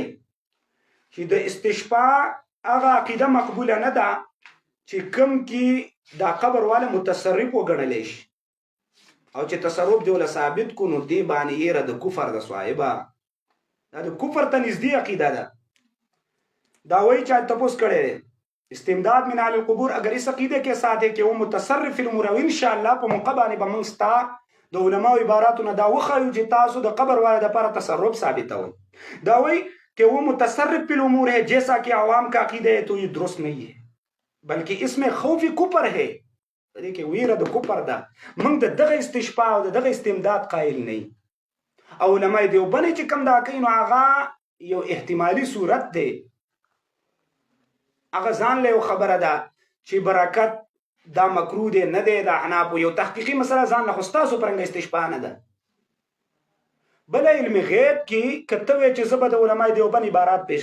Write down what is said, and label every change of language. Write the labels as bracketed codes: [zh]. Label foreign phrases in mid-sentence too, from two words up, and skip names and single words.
[ps] چې د استشفاء هغه عقیده مقبوله نه ده چې کم کې دا قبر والا متصرف وګڼلی شي او چې تصرف دی وله ثابت کو نو دې باندې یې د کفر د صاحبه دا د کفر ته نږدې عقیده ده دا وایي چا تپوس کړی دی [ar] استمداد من اهل القبور [ur] اگر اس عقیده کے ساتھ ہے کہ وہ متصرف [ar] فی الامور ان شاء الله [ps] په مقبانه به موږ ستا د علماء عباراتونه دا وخایو چې تاسو د قبر والا دپاره تصرف ثابتوئ دا وایي [ur] کہ وہ متصرف فی الامور ہے جیسا کہ عوام کا عقیدہ ہے تو یہ درست نہیں ہے بلکہ اس میں خوف کفر ہے دیکھیں [ps] ویره د کفر ده موږ د دغه استشفاء او د دغه استمداد قائل نه او علماء دیوبند چې کوم دا کوي نو هغه یو احتمالي صورت دی هغه ځان له یو خبره ده چې برکت دا مکروه دی نه دی د احنافو یو تحقیقي مسله ځان له خو ستاسو پرنګه استشفاء نه ده بل علم غیب کې کته وی چې زه به د علماء دیوبند عبارات پیش